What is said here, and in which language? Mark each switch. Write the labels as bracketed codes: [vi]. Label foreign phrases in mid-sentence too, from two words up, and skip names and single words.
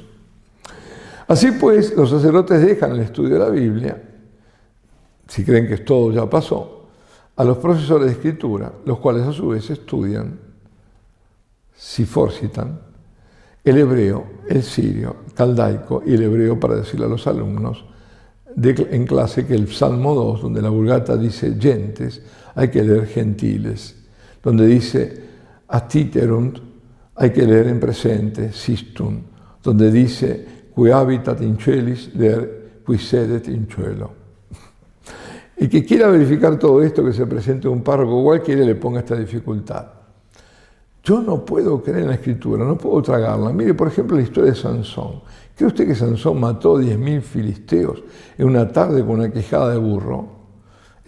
[es] Así pues, los sacerdotes dejan el estudio de la Biblia, si creen que todo ya pasó, a los profesores de escritura, los cuales a su vez estudian, si forcitan, el hebreo, el sirio, caldaico y el hebreo para decirle a los alumnos en clase que el Salmo 2, donde la Vulgata dice gentes, hay que leer gentiles. Donde dice astiterunt, hay que leer en presente, sistum. Donde dice [la] qui habitat in celis, [es] leer [la] qui sedet in cielo. [es] Y que quiera verificar todo esto, que se presente un párroco cualquiera, le ponga esta dificultad. Yo no puedo creer en la Escritura, no puedo tragarla. Mire, por ejemplo, la historia de Sansón. ¿Cree usted que Sansón mató 10.000 filisteos en una tarde con una quejada de burro?